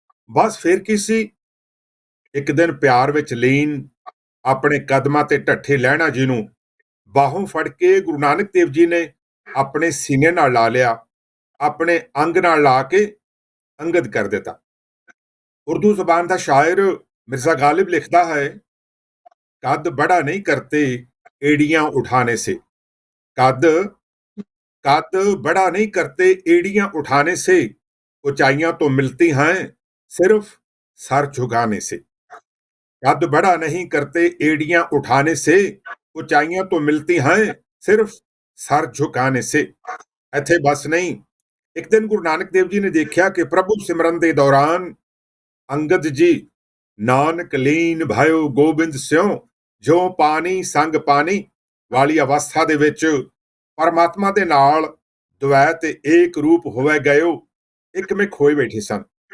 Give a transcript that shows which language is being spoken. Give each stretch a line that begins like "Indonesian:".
Punjabi: ਬਸ ਫਿਰ ਕੀ ਸੀ, ਇੱਕ ਦਿਨ ਪਿਆਰ ਵਿੱਚ ਲੀਨ ਆਪਣੇ ਕਦਮਾਂ ਤੇ ਢੱਠੇ ਲਹਿਣਾ ਜੀ ਨੂੰ ਬਾਹੋਂ ਫੜ ਕੇ ਗੁਰੂ ਨਾਨਕ ਦੇਵ ਜੀ ਨੇ ਆਪਣੇ ਸੀਨੇ ਨਾਲ ਲਾ ਲਿਆ, ਆਪਣੇ ਅੰਗ ਨਾਲ ਲਾ ਕੇ ਅੰਗਦ ਕਰ ਦਿੱਤਾ। ਉਰਦੂ ਜ਼ਬਾਨ ਦਾ ਸ਼ਾਇਰ ਮਿਰਜ਼ਾ
Hindi: गालिब लिखता है, कद बड़ा नहीं करते एड़ियां उठाने से, कद कद बड़ा नहीं करते एड़ियां उठाने से, ऊंचाइयां तो मिलती हैं सिर्फ सर झुकाने से। कद बड़ा नहीं करते एड़ियां उठाने से, ऊंचाइयां तो मिलती हैं सिर्फ सर झुकाने से।
Punjabi: ਇੱਥੇ ਬਸ ਨਹੀਂ, ਇੱਕ ਦਿਨ ਗੁਰੂ ਨਾਨਕ ਦੇਵ ਜੀ ਨੇ ਦੇਖਿਆ ਕਿ ਪ੍ਰਭੂ ਸਿਮਰਨ ਦੇ ਦੌਰਾਨ ਅੰਗਦ ਜੀ ਨਾਨਕ ਲੀਨ ਭਇਓ ਗੋਬਿੰਦ ਸਿਉ, ਜੋ ਪਾਣੀ ਸੰਗ ਪਾਣੀ ਵਾਲੀ ਅਵਸਥਾ ਦੇ ਵਿੱਚ ਪਰਮਾਤਮਾ ਦੇ ਨਾਲ ਦੁਐ ਤੇ ਏਕ ਰੂਪ ਹੋਵੇ ਗਇਓ, ਇੱਕਮਿਕ ਹੋਏ ਬੈਠੇ ਸਨ।